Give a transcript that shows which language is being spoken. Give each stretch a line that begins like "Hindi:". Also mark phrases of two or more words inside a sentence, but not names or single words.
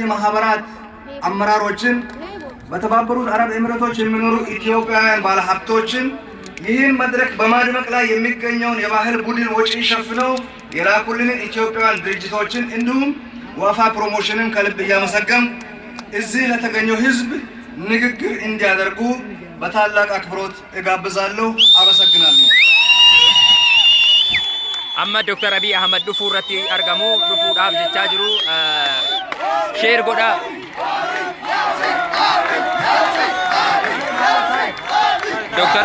Amharic: ማህበራት አመራሮችን፣ በተባበሩት አረብ ኤሚሬቶች የሚኖሩ ኢትዮጵያውያን ባለሀብቶችን ይህን መድረክ በማድመቅ ላይ የሚገኘውን የባህል ቡድን ወጪ ሸፍነው የላኩልንን ኢትዮጵያውያን ድርጅቶችን እንዲሁም ዋፋ ፕሮሞሽንን ከልብ እያመሰገን እዚህ ለተገኘው ህዝብ ንግግር እንዲያደርጉ በታላቅ አክብሮት እጋብዛለሁ። አመሰግናለሁ።
Oromo: amma Dr. Abiy Ahmed dhufu irratti argamu dhufuudhaaf jechaa jiru sheer godha Dr.